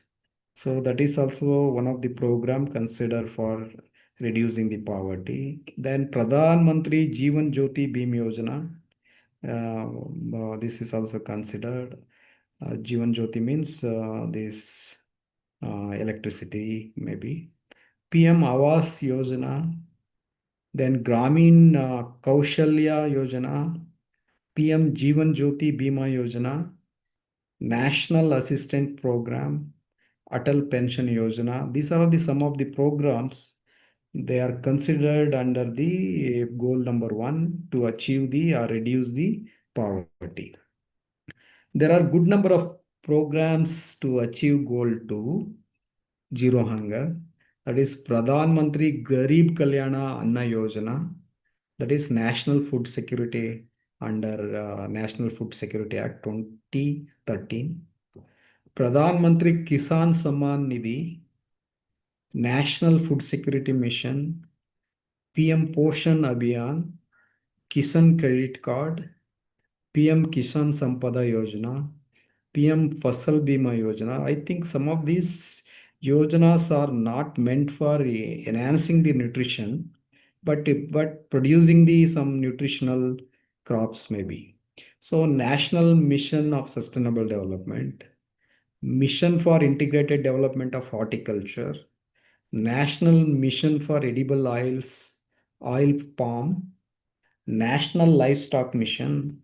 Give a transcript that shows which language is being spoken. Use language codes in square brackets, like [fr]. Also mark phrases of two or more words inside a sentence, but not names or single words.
[en] So that is also one of the program considered for reducing the poverty. Then Pradhan Mantri Jeevan Jyoti Beam Yojana. This is also considered. Jeevan Jyoti means this electricity maybe. PM Awas Yojana, then Gramin Kaushalya Yojana, PM Jeevan Jyoti Bima Yojana, National Assistant Program, Atal Pension Yojana. These are the some of the programs. They are considered under the goal number 1 to achieve the or reduce the poverty. There are good number of programs to achieve goal 2, zero hunger. That is Pradhan Mantri Garib Kalyana Anna Yojana. That is National Food Security under National Food Security Act 2013. Pradhan Mantri Kisan Samman Nidhi, National Food Security Mission, PM Poshan Abhiyan, Kisan Credit Card, PM Kisan Sampada Yojana, PM Fasal Bima Yojana. I think some of these yojanas are not meant for enhancing the nutrition, but producing the some nutritional crops maybe. So National Mission of Sustainable Development, Mission for Integrated Development of Horticulture, National Mission for Edible Oils, Oil Palm, National Livestock Mission.